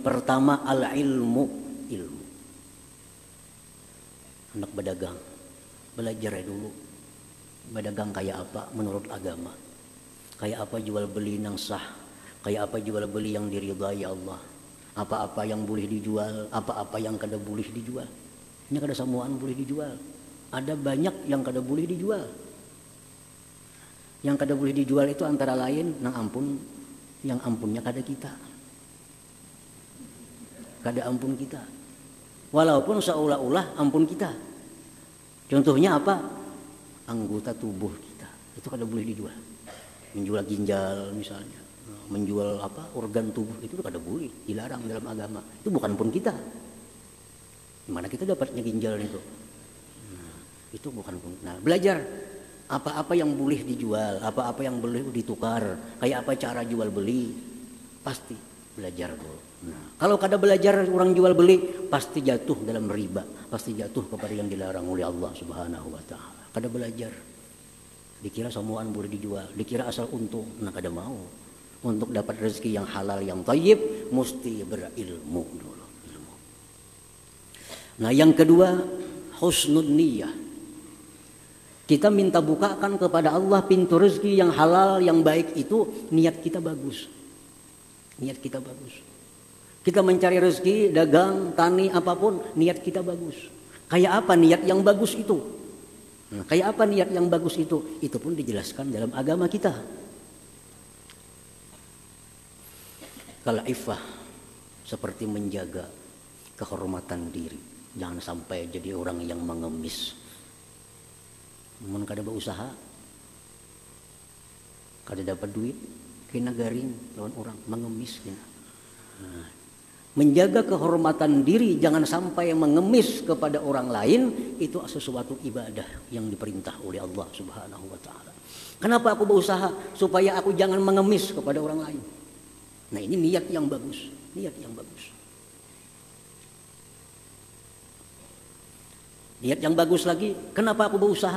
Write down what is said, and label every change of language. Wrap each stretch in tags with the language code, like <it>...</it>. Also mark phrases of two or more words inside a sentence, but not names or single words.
<id>Pertama, al-ilmu, ilmu. Anak berdagang, belajar dulu. Berdagang kayak apa menurut agama? Kayak apa jual beli yang sah? Kayak apa jual beli yang diridhai Allah? Apa-apa yang boleh dijual, apa-apa yang kada boleh dijual.</id> <bjn>Ini kada samuan boleh dijual. Ada banyak yang kada boleh dijual. Yang kada boleh dijual itu antara lain nang ampun, yang ampunnya kada kita. Kada ampun kita.</bjn> <id>Walaupun seolah-olah ampun kita. Contohnya apa? Anggota tubuh kita. Itu kada boleh dijual. Menjual ginjal misalnya. Menjual apa? Organ tubuh itu kada boleh. Dilarang dalam agama. Itu bukan pun kita. Gimana kita dapatnya ginjal itu? Nah, itu bukan pun. Nah, belajar. Apa-apa yang boleh dijual. Apa-apa yang boleh ditukar. Kayak apa cara jual beli. Pasti belajar dulu. Nah, kalau kada belajar orang jual beli, pasti jatuh dalam riba, pasti jatuh kepada yang dilarang oleh Allah</id> <ar>سبحانه وتعالى.</ar> <id>Kada belajar, dikira semuaan boleh dijual, dikira asal untung, nah kada mau. Untuk dapat rezeki yang halal, yang thayyib, mesti berilmu dulu. Ilmu. Nah, yang kedua,</id> <ar>حسن النية.</ar> <id>Kita minta bukakan kepada Allah pintu rezeki yang halal, yang baik itu, niat kita bagus. Niat kita bagus. Kita mencari rezeki, dagang, tani, apapun, niat kita bagus. Kayak apa niat yang bagus itu? Nah, kayak apa niat yang bagus itu? Itu pun dijelaskan dalam agama kita. Kalau iffah, seperti menjaga kehormatan diri. Jangan sampai jadi orang yang mengemis.</id> <bjn>Namun kada berusaha, kada dapat duit, kena garing lawan orang, mengemis kena.</bjn> <id>Nah, menjaga kehormatan diri, jangan sampai mengemis kepada orang lain, itu sesuatu ibadah yang diperintah oleh Allah</id> <ar>سبحانه وتعالى.</ar> <id>Kenapa aku berusaha? Supaya aku jangan mengemis kepada orang lain. Nah, ini niat yang bagus, niat yang bagus. Niat yang bagus lagi, kenapa aku berusaha?</id>